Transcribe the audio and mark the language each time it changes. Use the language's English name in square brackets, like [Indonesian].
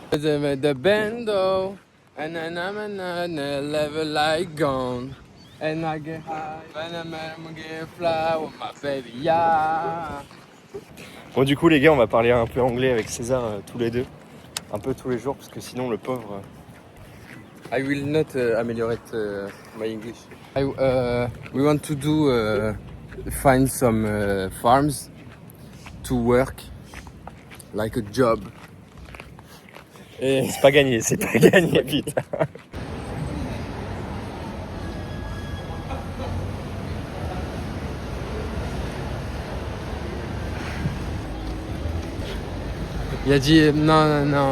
[English] The bando, and then I'm another level like gone. And I get high, and I'm get fly with my baby, yeah. [French] Bon, du coup, les gars, on va parler un peu anglais avec César tous les deux. Un peu tous les jours, parce que sinon, le pauvre... [English] I will not ameliorate my English. We want to do find some farms to work like a job. [French] Et c'est pas gagné, putain. Il a dit non.